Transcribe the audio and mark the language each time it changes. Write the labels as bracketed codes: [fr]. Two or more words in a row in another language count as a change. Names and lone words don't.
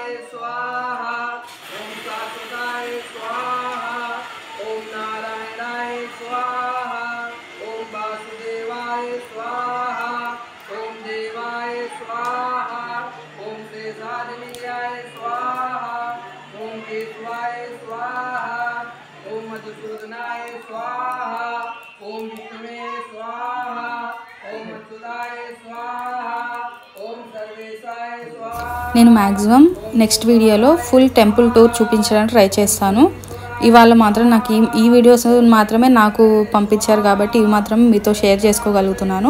[sa] स्वाहा ओम शाश्वताय स्वाहा ओम नारायणाय स्वाहा ओम वासुदेवाय स्वाहा ओम देवाय स्वाहा ओम शेषाद्रियाय स्वाहा ओम केशवाय स्वाहा ओम मधुसूदनाय स्वाहा ओम विष्णुवे स्वाहा ओम अच्युताय स्वाहा ओम सर्वेशाय स्वाहा। [te] నేను మ్యాక్సిమం నెక్స్ట్ వీడియోలో ఫుల్ టెంపుల్ టూర్ చూపించడానికి ట్రై చేస్తాను. ఇవాళ మాత్రం నాకు ఈ వీడియోస్ మాత్రమే నాకు పంపించారు కాబట్టి ఇవి మాత్రం మీతో షేర్ చేసుకోగలుగుతున్నాను.